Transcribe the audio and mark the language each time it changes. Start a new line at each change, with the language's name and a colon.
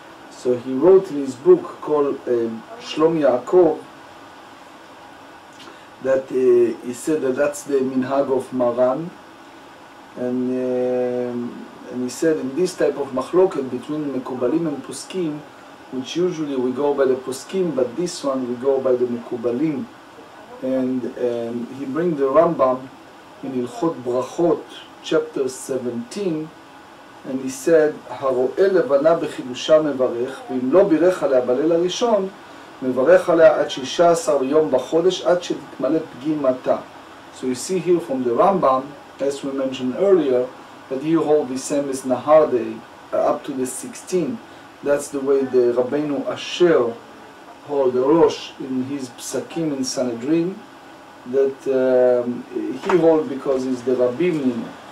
English: So he wrote in his book called Shlom Yaakov that he said that that's the minhag of Maran, and he said in this type of machloket between Mekubalim and Poskim, which usually we go by the Poskim, but this one we go by the Mekubalim. And he brings the Rambam in Ilchot Brachot, chapter 17, and he said,
Hebrew: הרואה לבנה בחידושה מברך, ואם לא בירך עליה בליל הראשון, מברך עליה עד 16 יום בחודש, עד שתתמלא פגימתה.
English: So you see here from the Rambam, as we mentioned earlier, that you hold the same as Nahardei, up to the 16th. That's the way the Rabbeinu Asher hold, the Rosh, in his Psakim in Sanhedrin, that he holds because he's the Rabbim.